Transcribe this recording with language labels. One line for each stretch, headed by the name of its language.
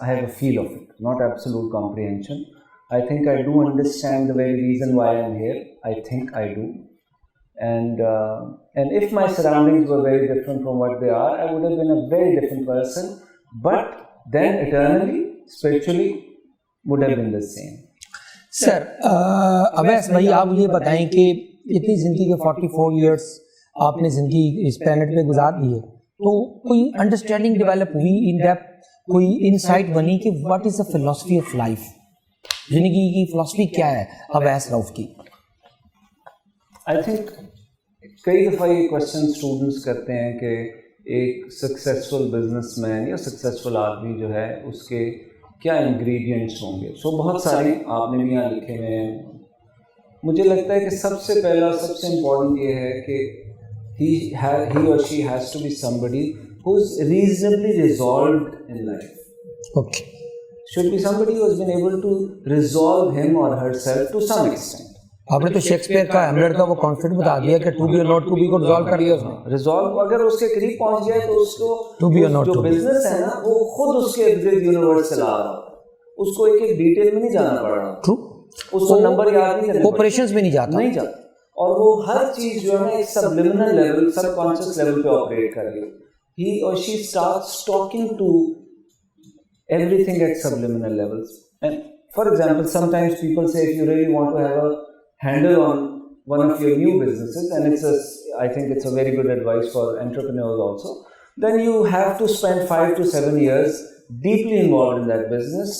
English: I have a feel of it, not absolute comprehension. I think I do understand the very reason why I'm here. I think I do. And if my surroundings were very different from what they are, I would have been a very different person. But then eternally, spiritually, would have been the same.
Urdu: Sir, Owais بھائی آپ یہ بتائیں کہ اتنی زندگی کے 44 years آپ نے زندگی اس پلانٹ پہ گزار دی ہے، تو کوئی انڈرسٹینڈنگ ڈیولپ ہوئی ان ڈیپتھ، کوئی انسائٹ بنی کہ
English: What is the philosophy of life?
Urdu: زندگی کی فلاسفی کیا ہے اویس رؤف کی؟ آئی تھنک کئی دفعہ یہ کوشچن اسٹوڈنٹس کرتے ہیں کہ ایک سکسیزفل بزنس مین یا سکسیزفل آدمی جو ہے اس کے کیا انگریڈینٹس ہوں گے. سو بہت سارے آپ نے بھی یہاں لکھے ہوئے ہیں. مجھے لگتا ہے کہ سب سے پہلا سب سے امپورٹنٹ یہ ہے کہ
English: he or she has to be somebody who's reasonably resolved in life. Okay. Should be somebody who has been able to resolve him or herself to some extent.
Urdu: آپ نے تو شیکسپیئر کا ہیملیٹ کا وہ concept بتا دیا کہ to be اور ناٹ ٹو بی کو ریزالو کر لیا اس نے. ریزالو اگر اس کے قریب پہنچ جائے تو اس کو جو بزنس ہے نا وہ خود اس کے ارد گرد یونیورس چلا رہا ہے، اس کو ایک ایک ڈیٹیل میں نہیں جانا پڑ رہا.
English: True.
Urdu: اس کو نمبر یاد نہیں کرنا، آپریشنز میں نہیں جاتا. اور وہ ہر چیز جو ہے نا ایک سبلیمنل لیول، سب کانشیس لیول پہ آپریٹ کر رہی ہے.
English: He or she starts talking to everything at subliminal levels. And for example, sometimes people say if you really want to have a handle on one of your new businesses, and I think it's a very good advice for entrepreneurs also, then you have to spend 5 to 7 years deeply involved in that business.